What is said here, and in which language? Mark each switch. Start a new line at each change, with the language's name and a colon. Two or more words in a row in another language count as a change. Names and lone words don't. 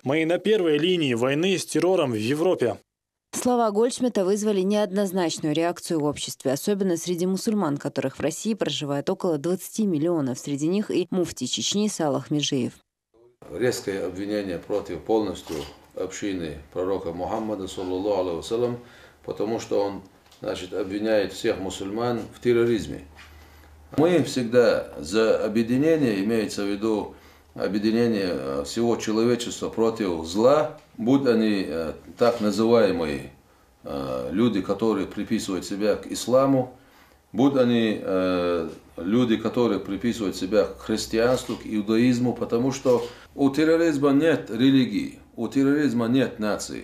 Russian: Мы на первой линии войны с террором в Европе. Слова Гольдшмидта вызвали неоднозначную реакцию в обществе, особенно среди мусульман, которых в России проживает около 20 миллионов. Среди них и муфти Чечни Салах Межиев. Резкое обвинение против полностью общины пророка Мухаммада,
Arabic: صلى الله عليه وسلم,
Russian: потому что он обвиняет всех мусульман в терроризме. Мы всегда за объединение, имеется в виду объединение всего человечества против зла, будь они так называемые люди, которые приписывают себя к исламу, будь они люди, которые приписывают себя к христианству, к иудаизму, потому что у терроризма нет религии, у терроризма нет нации.